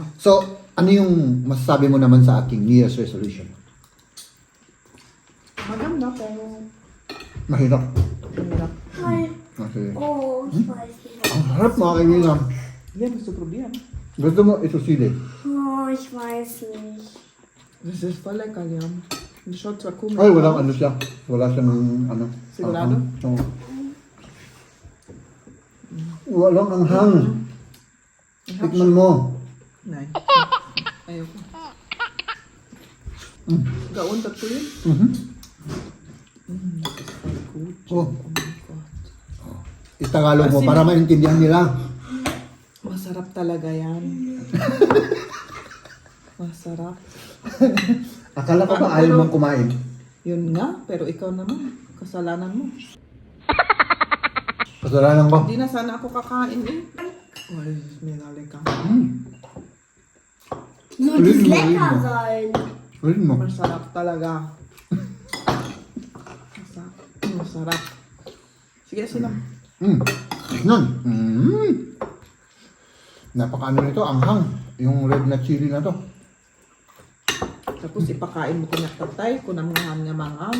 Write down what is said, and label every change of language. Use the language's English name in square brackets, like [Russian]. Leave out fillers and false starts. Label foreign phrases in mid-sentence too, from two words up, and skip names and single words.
[Filipino] So, ano yung masasabi mo naman sa aking [English] New Year's resolution? [Filipino] Maganda pero Mahirap. mahirap. Okay. Oh, spicy. Ang harap mga kaibigan. Yan, gusto ko yan. Gusto mo ito sili? Oh, spicy. [German] Das ist voll lecker, ja. Die schaut zwar komisch [Filipino] Ay, walang ano siya. Wala siyang ano. Sigurado? Oo. Walang anghang. Tikman mo. Nein. Ayoko. Mm. Gaon tatlo yun. Mhm. [German] Das ist voll gut. Oh. [English] Oh my God. [Filipino] Itagalog mo Asin. para maintindihan nila. Masarap talaga yan. Masarap. Akala ko ba ayaw mong kumain? Yun nga, pero ikaw naman. Kasalanan mo. Kasalanan ko. Hindi na sana ako kakain eh. Ay, [German] mega lecker. Nur [Filipino] Ulit [German] das [Filipino] mo, [German] lecker [Filipino] ulit mo. [German] sein. [Filipino] Ulit mo. Masarap talaga. Masarap. Masarap. Sige, sino? Tignan. Napakaano nito, anghang. Yung red na chili na to. Tapos ipakain mo kinakatay, kunamngahan nga mangang.